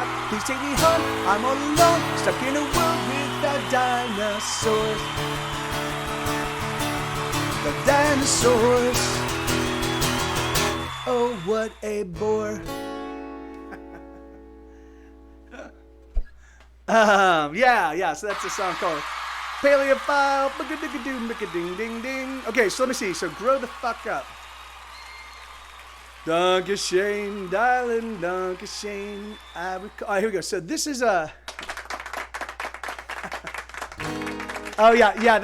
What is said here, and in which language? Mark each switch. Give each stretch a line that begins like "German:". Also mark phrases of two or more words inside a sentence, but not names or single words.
English: Please take me home, I'm all alone, stuck in a world without dinosaurs. The dinosaurs. Oh, what a bore. Yeah, so that's a song called Paleophile. Ding ding ding. Okay, so let me see. So grow the fuck up. Donkey Shane, darling, Donkey Shane. All right, here we go. So this is a. Oh yeah.